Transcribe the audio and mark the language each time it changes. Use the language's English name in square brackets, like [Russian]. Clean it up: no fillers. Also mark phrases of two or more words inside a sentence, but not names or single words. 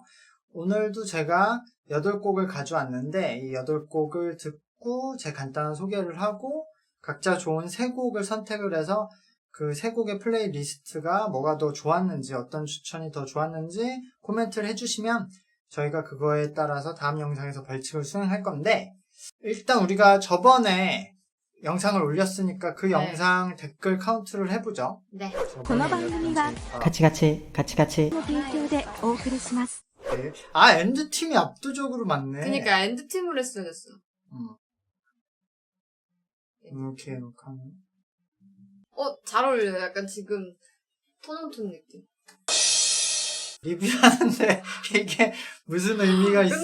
[Korean] 오늘도 제가 8곡을 가져왔는데 이 8곡을 듣고 제 간단한 소개를 하고 각자 좋은 3곡을 선택을 해서 그 3곡의 플레이리스트가 뭐가 더 좋았는지 어떤 추천이 더 좋았는지 코멘트를 해주시면 저희가 그거에 따라서 다음 영상에서 벌칙을 수행할 건데 일단 우리가 저번에 영상을 올렸으니까 그 영상 댓글 카운트를 해보죠. 네. [Japanese] この番組は [Korean] 같이 [Japanese] の提供でお送りします。 [Korean] 아, 엔드팀이 압도적으로 많네. 그러니까 엔드팀으로 했어야 됐어. 이렇게 하면. 잘 어울려요. 약간 지금 톤온톤 느낌. 리뷰하는데 이게 무슨 의미가 있어.